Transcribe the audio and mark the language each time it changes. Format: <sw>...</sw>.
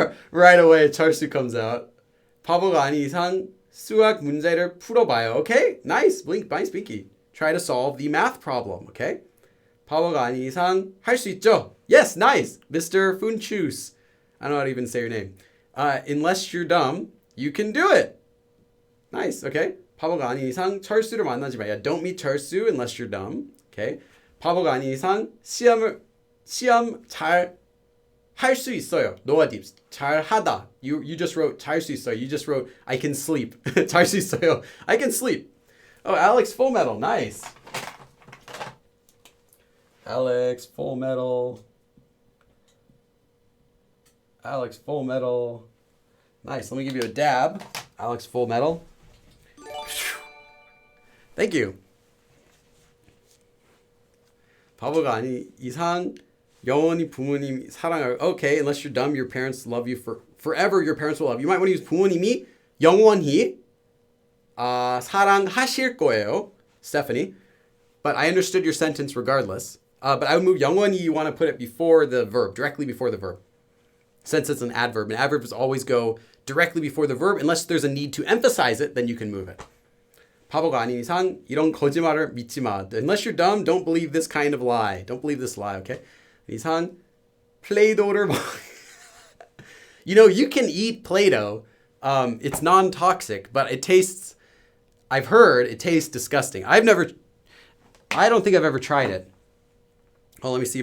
<en>Right away, 철수 comes out.</en> <ko>바보가 아닌 이상 수학 문제를 풀어봐요.</ko> <en>Okay, nice, nice, Binky. Try to solve the math problem. Okay.</en> <ko>바보가 아닌 이상 할 수 있죠.</ko> <en>Yes, nice, Mr. Funchus. I don't know how to even say your name. Unless you're dumb, you can do it. Nice. Okay.</en> <ko>바보가 아닌 이상 철수를 만나지 마.</ko> <en>Yeah, don't meet 철수 unless you're dumb. Okay.</en> <ko>바보가 아닌 이상 시험 잘 할 수 있어요.</ko> <en>No adjectives. 잘 하다. You just wrote 잘 수 있어요. You just wrote I can sleep.</en> <ko>잘 수 있어요.</ko> <en>I can sleep. Oh, Alex Full Metal. Nice. Alex Full Metal. Alex Full Metal. Nice. Let me give you a dab. Alex Full Metal. Thank you.</en> <ko>바보가 아닌 이상 영원히 부모님 사랑할.</ko> <en>Okay, unless you're dumb, your parents love you forever. Your parents will love you. You might want to use</en> <ko>부모님이 영원히 사랑하실 거예요,</ko> <en>Stephanie. But I understood your sentence regardless. But I would move 영원히. You want to put it before the verb, directly before the verb. Since it's an adverb, and adverbs always go directly before the verb. Unless there's a need to emphasize it, then you can move it.</en> <ko>바보가 아닌 이상 이런 거짓말을 믿지 마.</ko> <en>Unless you're dumb, don't believe this kind of lie. Don't believe this lie, okay?</en> <ko>이상 플레이도를</ko> <en>You know, you can eat Play-Doh. It's non-toxic, but it tastes, I've heard it tastes disgusting. I don't think I've ever tried it. Oh, let me see.</en>